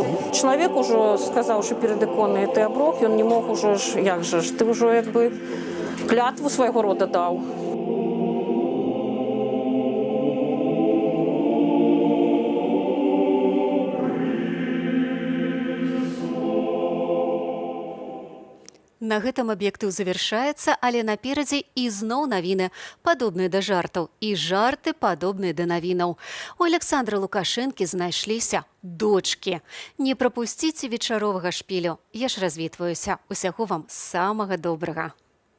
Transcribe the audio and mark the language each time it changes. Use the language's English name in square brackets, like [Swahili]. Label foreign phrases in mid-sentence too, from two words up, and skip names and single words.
[Ukrainian] Чоловік уже сказав, що перед іконою ти оброк, він не мог уже, як же ж, ти вже якби клятву свого роду дав. [Belarusian] На гэтым аб'ектыў завяршаецца, але наперадзе ізноў навіны, падобныя да жартаў, і жарты, падобныя да навінаў. У Александра Лукашэнкі знайшліся дочкі. Не прапусціце вечаровага шпілю. Я ж развітваюся. Усяго вам самага добрага.